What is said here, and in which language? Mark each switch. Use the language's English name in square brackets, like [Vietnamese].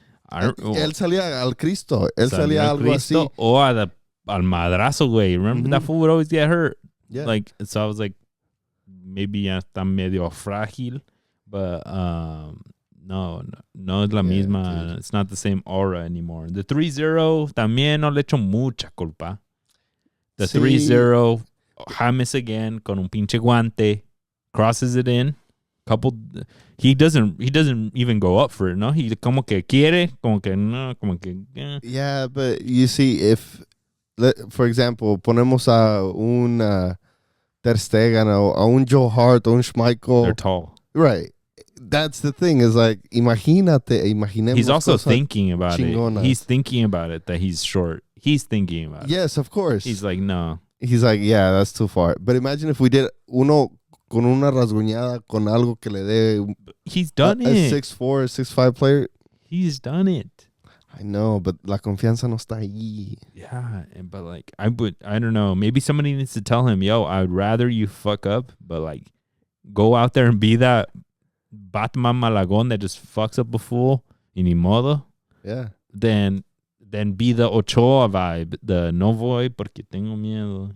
[Spanish] Él salía al Cristo. Él salía algo Cristo, así. O al madrazo, güey. [English] Remember that fool would always get hurt. Yeah. Like, so I was like, maybe [Spanish] ya está medio frágil, [English] but [Spanish] no es la misma. [English] Dude. It's not the same aura anymore. [Spanish] The 3-0 también no le echo mucha culpa. [English] The 3-0, James again [Spanish] con un pinche guante, [English] crosses it in. He doesn't even go up for it, no? [Spanish] He como que quiere, como que no, como que. [English] Yeah, but you see, if for example, [Spanish] ponemos a un Ter Stegen, a un Joe Hart, a un Schmeichel. [English] They're tall. Right. That's the thing is like, [Spanish] imaginemos. [English] He's also thinking about [Spanish] chingonas. [English] it. He's thinking about it that he's short. He's thinking about it. Yes, of course. He's like, no. He's like, yeah, that's too far. But imagine if we did [Spanish] uno con una rasguñada con algo que le dé. [English] He's done it. A 6'4", 6'5" player. He's done it. I know, but [Spanish] la confianza no está ahí. [English] Yeah, but like, I don't know. Maybe somebody needs to tell him, yo, I would rather you fuck up, but like, go out there and be that Batman Malagón that just fucks up a fool, [Spanish] y ni modo. [English] Yeah. Then be the Ochoa vibe, the [Spanish] no voy porque tengo miedo.